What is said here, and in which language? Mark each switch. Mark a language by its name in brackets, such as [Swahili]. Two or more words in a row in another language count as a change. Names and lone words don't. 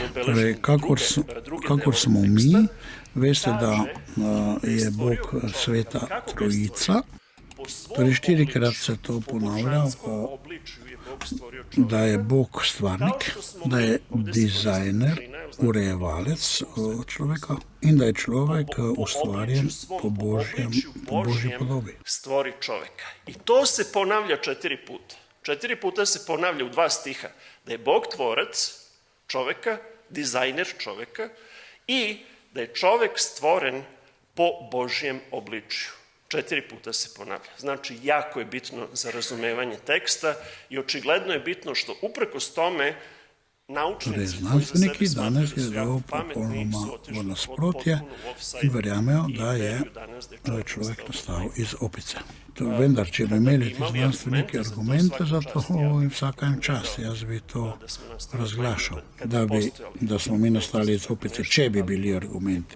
[Slovenian] Torej, kakor smo mi, veste, da je Bog sveta trojica. Torej, 4-krat se to ponavlja, da je Bog stvarnik, da je dizajner, urejevalec človeka in da je človek ustvarjen po Božji podobi. [Serbian] Stvori čoveka. I to se ponavlja 4 puta. 4 puta se ponavlja u 2 stiha. Da je Bog tvorac čoveka, dizajner čoveka i da je čovek stvoren po Božjem obličju. 4 puta se ponavlja. Znači, jako je bitno za razumevanje teksta i očigledno je bitno što uprkos tome naučnici [Slovenian] znanstveniki danes gredo popolnoma v nasprotje in verjamejo, da je človek nastal iz opice. Vendar, če bi imeli ti znanstveniki argumente za to, in vsakem čas, jaz bi to razglašal, da smo mi nastali iz opice, če bi bili argumenti.